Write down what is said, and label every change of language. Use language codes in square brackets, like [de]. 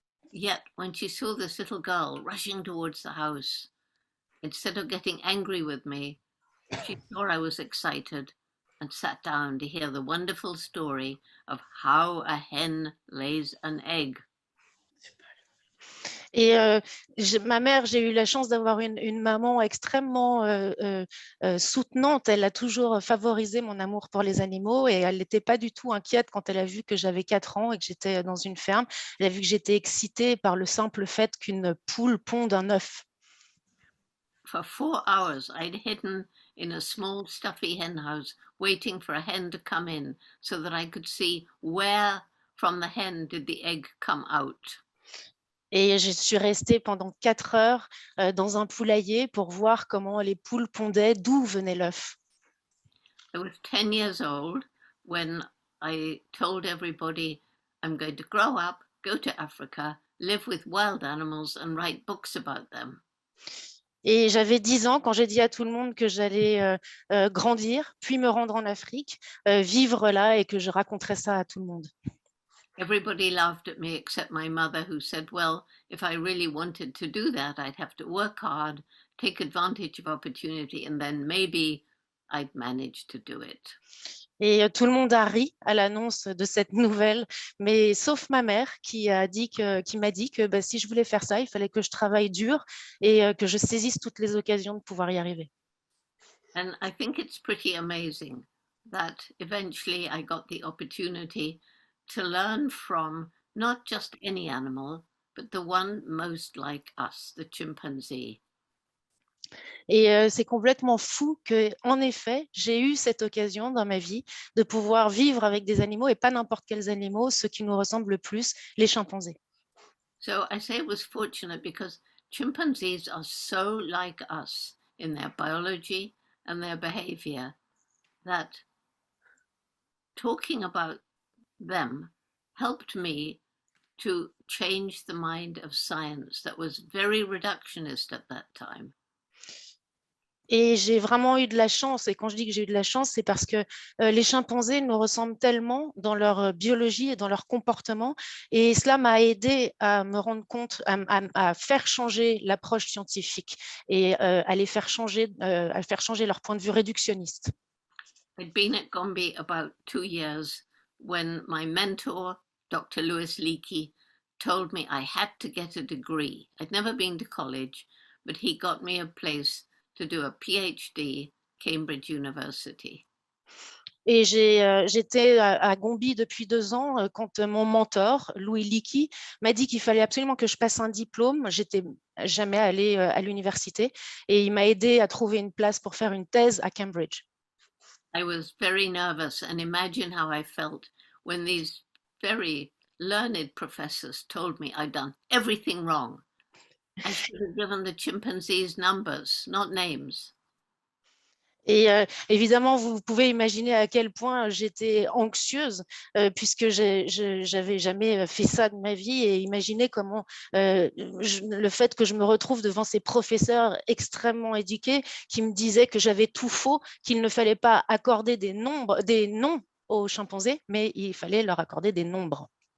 [en] Yet when she saw this little girl rushing towards the house, instead of getting angry with me, she saw I was excited and sat down to hear the wonderful story of how a hen lays an egg. [fr] Et ma mère, j'ai eu la chance d'avoir une maman extrêmement soutenante. Elle a toujours favorisé mon amour pour les animaux et elle n'était pas du tout inquiète quand elle a vu que j'avais 4 ans et que j'étais dans une ferme. Elle a vu que j'étais excitée par le simple fait qu'une poule ponde un œuf. [en] For 4 hours, I'd hidden in a small stuffy hen house, waiting for a hen to come in so that I could see where from the hen did the egg come out. [fr] Et je suis restée pendant 4 heures dans un poulailler pour voir comment les poules pondaient, d'où venait l'œuf. [en] I was 10 years old when I told everybody I'm going to grow up, go to Africa, live with wild animals and write books about them. [fr] Et j'avais 10 ans quand j'ai dit à tout le monde que j'allais grandir, puis me rendre en Afrique, vivre là et que je raconterais ça à tout le monde. [en] Everybody laughed at me except my mother, who said, well, if I really wanted to do that, I'd have to work hard, take advantage of opportunity, and then maybe I'd manage to do it. [fr] Et tout le monde a ri à l'annonce de cette nouvelle, mais sauf ma mère qui m'a dit que bah, si je voulais faire ça, il fallait que je travaille dur et que je saisisse toutes les occasions de pouvoir y arriver. [en] And I think it's pretty amazing that eventually I got the opportunity to learn from not just any animal, but the one most like us, the chimpanzee. [fr] Et c'est complètement fou que, en effet, j'ai eu cette occasion dans ma vie de pouvoir vivre avec des animaux et pas n'importe quels animaux, ceux qui nous ressemblent le plus, les chimpanzés. [en] So I say it was fortunate because chimpanzees are so like us in their biology and their behavior that talking about them helped me to change the mind of science that was very reductionist at that time. [fr] Et j'ai vraiment eu de la chance. Et quand je dis que j'ai eu de la chance, c'est parce que les chimpanzés nous ressemblent tellement dans leur biologie et dans leur comportement. Et cela m'a aidé à me rendre compte, à faire changer l'approche scientifique et à faire changer leur point de vue réductionniste. [en] I'd been at Gombe about 2 years when my mentor, Dr. Louis Leakey, told me I had to get a degree. I'd never been to college, but he got me a place to do a PhD, Cambridge University. [fr] Et j'étais à Gombe depuis 2 ans quand mon mentor, Louis Leakey, m'a dit qu'il fallait absolument que je passe un diplôme. J'étais jamais allée à l'université et il m'a aidé à trouver une place pour faire une thèse à Cambridge. [en] I was very nervous, and imagine how I felt when these very learned professors told me I'd done everything wrong. I should have given the chimpanzees numbers, not names. [fr] Et évidemment, vous pouvez imaginer à quel point j'étais anxieuse puisque j'avais jamais fait ça de ma vie et imaginez comment le fait que je me retrouve devant ces professeurs extrêmement éduqués qui me disaient que j'avais tout faux, qu'il ne fallait pas accorder des noms aux chimpanzés, mais il fallait leur accorder des nombres.